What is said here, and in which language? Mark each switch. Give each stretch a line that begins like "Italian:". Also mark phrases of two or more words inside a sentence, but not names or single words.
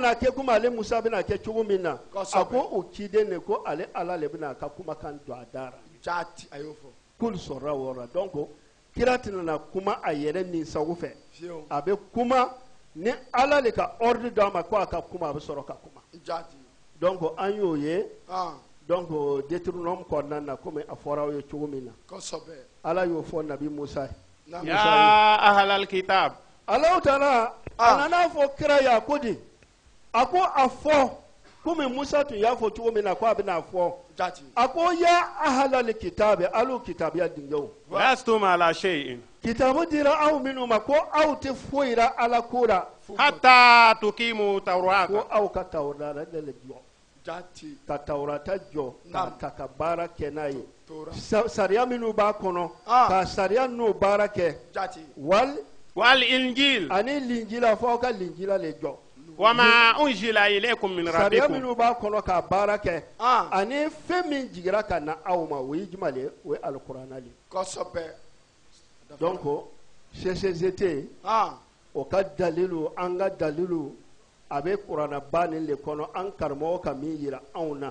Bambara: na kɛ komi ale Musa bɛna kɛ cogo min na a ko o ciden ne ko ale ala le bɛna a ka kumakan don a da ra kul sɔrɔla o yɔrɔ la donc kira tɛna na kuma a yɛrɛ ninsago fɛ a bɛ kuma ni ala le ka ordre d'a ma ko a ka kuma a bɛ sɔrɔ ka kuma donc an y'o ye donc Deutéronome kɔnɔna na komi a fɔra aw ye cogo min na ala y'o fɔ nabi Musa
Arabic: يا أهل الكتاب
Bambara: Alahu Taala a nana fɔ kira ye a ko di a ko a fɔ komi Musa tun y'a fɔ cogo min na ko a bɛna fɔ jati a ko
Arabic: يا أهل الكتاب
Bambara: alu kitabiya dingew
Arabic: لستم على شيء
Bambara: kitabu dira aw minnu ma ko aw tɛ foyi ra ala ko ra
Arabic: حتى تقيموا التوراة
Bambara: ko aw ka tawrata de le jɔ jati ka tawrata jɔ Naam. ka ka baara kɛ n'a ye tora sariya minnu b'a kɔnɔ Ah. ka sariya n'o baara kɛ jati
Arabic: والإنجيل
Bambara: ani linjila fɔ aw ka linjila le jɔ
Arabic: وما أنزل إليكم من
Bambara: sariya
Arabic: rabbikum
Bambara: minnu b'a kɔnɔ ka baara kɛ Ah. ani fɛn min jigira ka na aw ma o ye juma le ye o ye alikuranna le kosɛbɛ donc CCGT o ka dalilu an ka dalilu a bɛ kuranna ba nin le kɔnɔ an karamɔgɔ ka min yira anw na